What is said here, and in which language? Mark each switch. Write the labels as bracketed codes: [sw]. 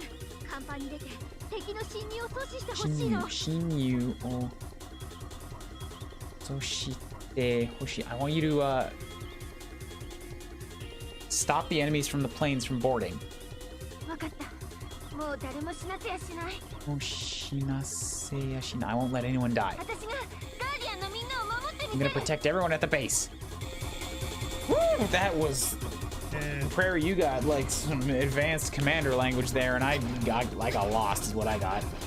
[ja] 甲板に出て敵の侵入を阻止してほしいの。侵入を阻止してほしい. [en] I want you to stop the enemies from the planes from boarding. [ja] わかった。もう誰も死なせやしない。もう死なせやしない. [en] I won't let anyone die. [ja] 私がガーディアンのみんなを守って [en] I'm [ja] み [en] gonna [ja] て。 [en] protect everyone at the base. Woo! That was... Prairie, you got like some advanced commander language there, and I got lost is what I got.